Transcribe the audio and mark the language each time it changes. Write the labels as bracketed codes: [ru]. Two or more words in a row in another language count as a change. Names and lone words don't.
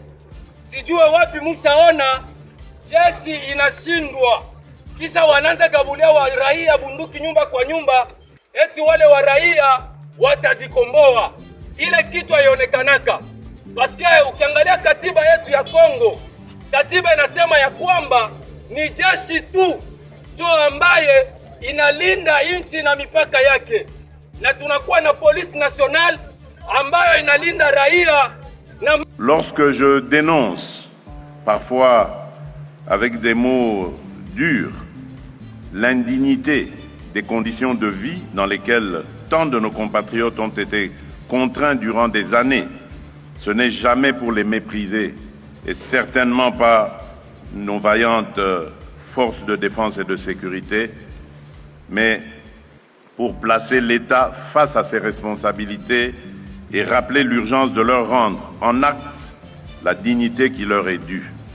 [sw] Sijue wapi mshaona jeshi inashindwa, kisha wanaanza gabulia wa raia bunduki nyumba kwa nyumba, eti wale wa raia watajikomboa. Ile kitu haionekanaka. Basikia ukiangalia katiba yetu ya Kongo, katiba inasema ya kwamba ni jeshi tu ndio ambaye inalinda nchi na mipaka yake, na tunakuwa na [fr] police nationale [sw] ambayo inalinda raia na... [fr] Lorsque je dénonce parfois avec des mots durs l'indignité des conditions de vie dans lesquelles tant de nos compatriotes ont été contraints durant des années, ce n'est jamais pour les mépriser et certainement pas nos vaillantes forces de défense et de sécurité, mais pour placer l'État face à ses responsabilités et rappeler l'urgence de leur rendre en acte la dignité qui leur est due.